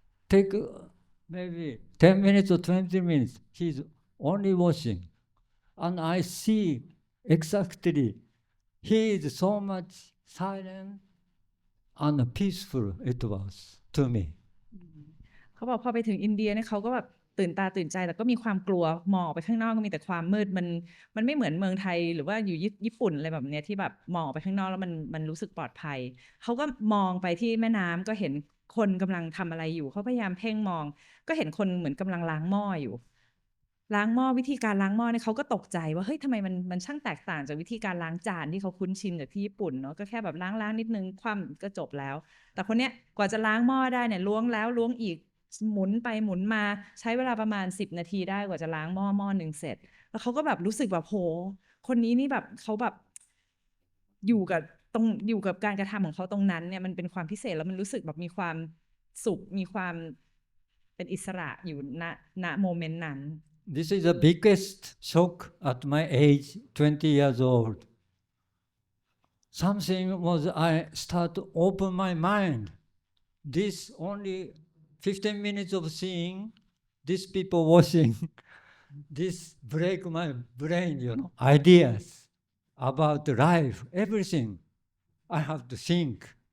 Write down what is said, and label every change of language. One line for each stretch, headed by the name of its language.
English: Take maybe 10 minutes or 20 minutes. He's only washing. And I see exactly he is so much silent and peaceful it was to me.
Thai: เขาบอกพอไปถึงอินเดียเนี่ยเขาก็แบบตื่นตาตื่นใจแต่ก็มีความกลัวมองออกไปข้างนอกก็มีแต่ความมืดมันไม่เหมือนเมืองไทยหรือว่าอยู่ญี่ปุ่นอะไรแบบเนี้ยที่แบบมองออกไปข้างนอกแล้วมันรู้สึกปลอดภัยเขาก็มองไปที่แม่น้ำก็เห็นคนกำลังทำอะไรอยู่เขาพยายามเพ่งมองก็เห็นคนเหมือนกำลังล้างหม้ออยู่ ล้างหม้อวิธีการล้างหม้อเนี่ยเขาก็ตกใจว่าเฮ้ยทำไมมันช่างแตกต่างจากวิธีการล้างจานที่เขาคุ้นชินกับที่ญี่ปุ่นเนาะก็แค่แบบล้างนิดนึงคว่ำก็จบแล้วแต่คนเนี้ยกว่าจะล้างหม้อได้เนี่ยล้วงแล้วล้วงอีกหมุนไปหมุนมาใช้เวลาประมาณ10 นาทีได้กว่าจะล้างหม้อนึงเสร็จแล้วเขาก็แบบรู้สึกแบบโหคนนี้นี่แบบเขาแบบอยู่กับการกระทำของเขาตรงนั้นเนี่ยมันเป็นความพิเศษแล้วมันรู้สึกแบบมีความสุขมีความเป็นอิสระอยู่ณโมเมนต์นั้น
English: This is the biggest shock at my age, 20 years old. something was I start to open my mind. This only 15 minutes of seeing these people washing, this break my brain, ideas about life, everything. I have to think.